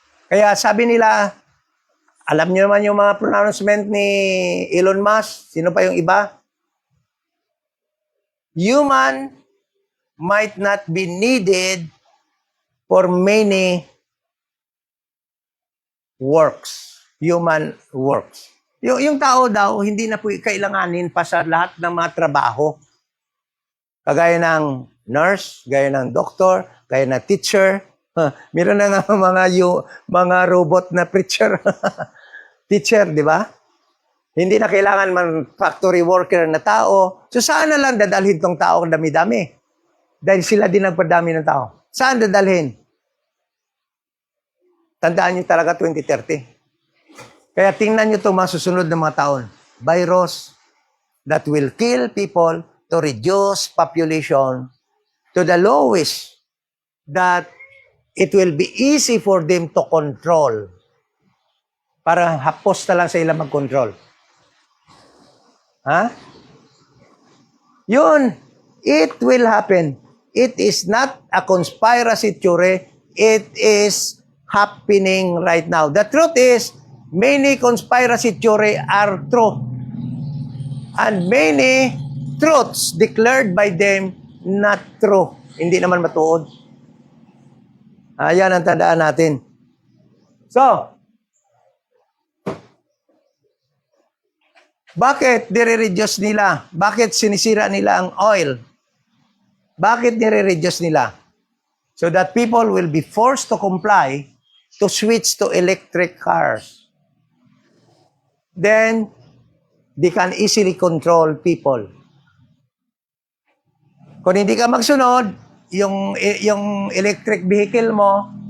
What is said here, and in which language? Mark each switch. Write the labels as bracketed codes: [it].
[tl] Kaya sabi nila, alam niyo naman yung mga pronouncement ni Elon Musk, sino pa yung iba? [en] Human might not be needed for many works. Human works. [tl] Yung tao daw, hindi na po kailanganin pa sa lahat ng mga trabaho. Kagaya ng nurse, gaya ng doctor, gaya ng teacher. Meron na nga mga robot na preacher. Teacher, di ba? Hindi na kailangan man factory worker na tao. So saan na lang dadalhin tong tao dami-dami? Dahil sila din nagpadami ng tao. Saan dadalhin? Tandaan nyo talaga 2030. Kaya tingnan nyo itong mga susunod na mga taon. [en] Virus that will kill people to reduce population to the lowest that it will be easy for them to control. [hil] Para hapos na lang sa ilang mag-control. [en] Yun, it will happen. It is not a conspiracy theory. It is happening right now. The truth is, many conspiracy theory are true. And many truths declared by them not true. [tl] Hindi naman matuod. Ayan ang tandaan natin. So, bakit nire-reduce nila? Bakit sinisira nila ang oil? Bakit nire-reduce nila? [en] So that people will be forced to comply to switch to electric cars. Then, they can easily control people. [tl] Kung hindi ka magsunod, yung electric vehicle mo,